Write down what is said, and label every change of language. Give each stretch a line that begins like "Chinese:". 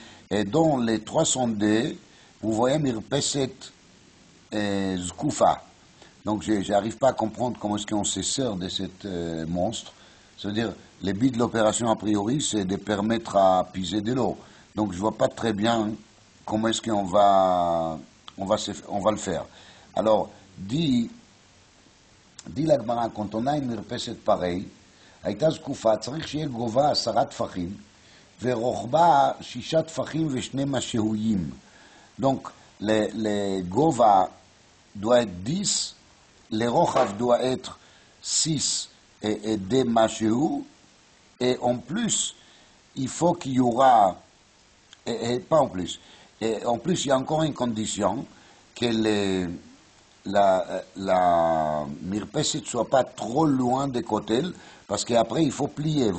French: Et dans les 302, vous voyez Mirpeset Zkoufa. Donc, je n'arrive pas à comprendre comment est-ce qu'on se sert de cet monstre. C'est-à-dire, le but de l'opération, a priori, c'est de permettre à puiser de l'eau. Donc, je ne vois pas très bien comment est-ce qu'on va le faire. Alors, dit l'Agmara, quand on a une mirpeset pareille,
Hebrew: הייתה זקופה, צריך שיהיה גובה 10 טפחים, ורוחבה 6 טפחים ושני משהויים.
French: Donc, le gova doit être 10, le rochav doit être 6 et des mashehou, et en plus, il faut qu'il y aura, et pas en plus, et en plus, il y a encore une condition, que la mirpesit ne soit pas trop loin des côtés, parce qu'après il faut plier.